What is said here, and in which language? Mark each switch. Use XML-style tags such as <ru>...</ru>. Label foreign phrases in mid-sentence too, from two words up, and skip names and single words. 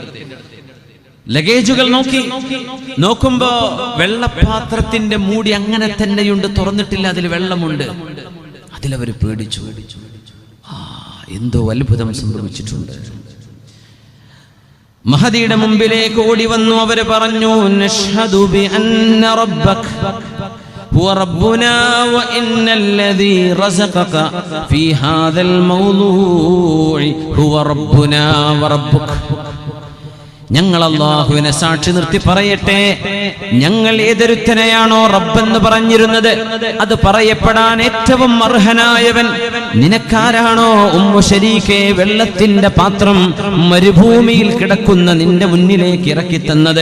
<ml>ലഗേജുകൾ നോക്കുമ്പോ വെള്ളപാത്രത്തിന്റെ മൂടി അങ്ങനെ തന്നെയുണ്ട്, തുറന്നിട്ടില്ല. അതിൽ വെള്ളമുണ്ട്. അതിലവര് പേടിച്ചു. എന്തോ അത്ഭുതം സംഭവിച്ചിട്ടുണ്ട്. മഹദിയുടെ മുമ്പിലേക്ക് ഓടി വന്നു. അവര് പറഞ്ഞു,</ml> <ar>نشهد بأن ربك هو ربنا وإن الذي رزقك في هذا الموضوع هو ربنا وربك.</ar> <ml>ഞങ്ങൾ അല്ലാഹുവിനെ സാക്ഷി നിർത്തി പറയട്ടെ, ഞങ്ങൾ ഏതൊരുത്തനെയാണോ റബ്ബെന്ന് പറഞ്ഞിരുന്നത് അത് പറയപ്പെടാൻ ഏറ്റവും അർഹനായവൻ നിനക്കാരാണോ ഉമ്മു ശരീക്കെ വെള്ളത്തിന്റെ പാത്രം മരുഭൂമിയിൽ കിടക്കുന്ന നിന്റെ മുന്നിലേക്ക് ഇറക്കി തന്നത്.</ml>